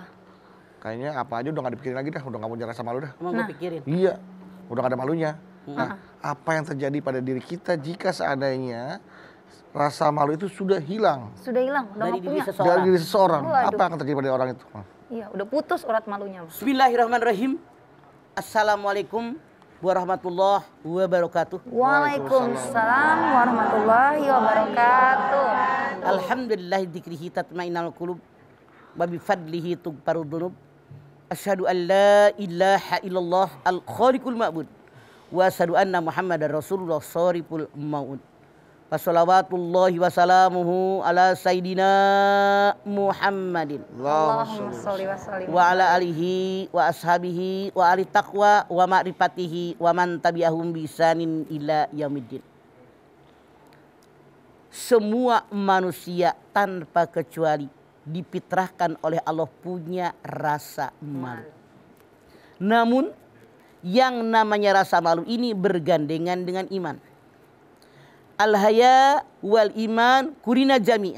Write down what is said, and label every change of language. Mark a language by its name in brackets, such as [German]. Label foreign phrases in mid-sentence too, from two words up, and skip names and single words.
[Indonesian] Kayaknya apa aja udah nggak dipikirin lagi dah, udah nggak punya rasa malu dah. Emang gue pikirin. Iya, udah nggak ada malunya. Nah, apa yang terjadi pada diri kita jika seandainya rasa malu itu sudah hilang Sudah hilang, udah Dari nggak diri punya. seseorang. dari diri seseorang? Waduh. Apa yang akan terjadi pada orang itu? Iya, udah putus urat malunya. Mas. [Arabic] بسم الله الرحمن الرحيم. السلام عليكم ورحمة الله وبركاته. وعليكم السلام ورحمة الله وبركاته. الحمد لله ذكره تطمئن القلوب وبفضله تغفر الذنوب. أشهد أن لا إله إلا الله الخالق المعبود وأشهد أن محمدا رسول الله شريف الموت. وصلوات الله وسلامه على سيدنا محمد اللهم صل وسلم. وعلى آله وأصحابه وأهل التقوى ومعرفته ومن تبعهم بإحسان إلى يوم الدين. [Indonesian] Semua manusia tanpa kecuali difitrahkan oleh Allah punya rasa malu. Namun yang namanya rasa malu ini bergandengan dengan iman. [Arabic] الحياء والإيمان قرنا جميعا.